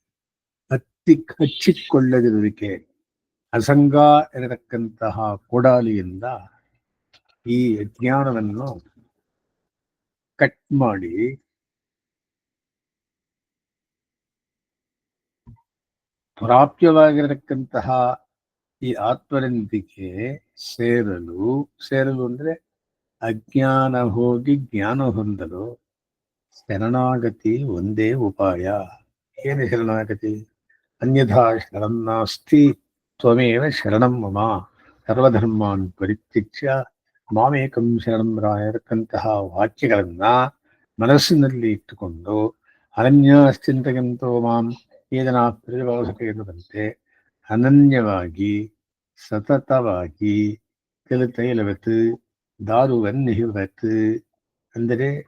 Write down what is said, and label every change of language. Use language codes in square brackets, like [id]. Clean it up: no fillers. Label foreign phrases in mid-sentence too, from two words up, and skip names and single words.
[kn] ಹಚ್ಚಿಕೊಳ್ಳದಿರುವಿಕೆ, ಅಸಂಗ ಎನ್ನತಕ್ಕಂತಹ ಕೊಡಾಲಿಯಿಂದ ಈ ಅಜ್ಞಾನವನ್ನು ಕಟ್ ಮಾಡಿ ಪ್ರಾಪ್ಯವಾಗಿರತಕ್ಕಂತಹ ಈ ಆತ್ಮರಂತಿಕೆ ಸೇರಲು ಅಂದ್ರೆ ಅಜ್ಞಾನ ಹೋಗಿ ಜ್ಞಾನ ಹೊಂದಲು ಶರಣಾಗತಿ ಒಂದೇ ಉಪಾಯ. ಏನು ಶರಣಾಗತಿ? [sa] ಅನ್ಯಥಾ ಶರಣಂ ನಾಸ್ತಿ ತ್ವಮೇವ ಶರಣಂ ಮಮ ಸರ್ವಧರ್ಮಾನ್ ಪರಿತ್ಯಜ್ಯ ಮಾಮೇಕಂ ಶರಣಂ [kn] ಇರತಕ್ಕಂತಹ ವಾಕ್ಯಗಳನ್ನ ಮನಸ್ಸಿನಲ್ಲಿ ಇಟ್ಟುಕೊಂಡು [sa] ಅನನ್ಯಶ್ಚಿಂತಯಂತೋ ಮಾಂ ಏದನ ಪ್ರತಿಭಾಸತೆ [kn] ಎನ್ನುವಂತೆ ಅನನ್ಯವಾಗಿ ಸತತವಾಗಿ [sa] ತೈಲವತ್ ದಾರುವನ್ನಿಹಿವತ್ ಅಂದರೆ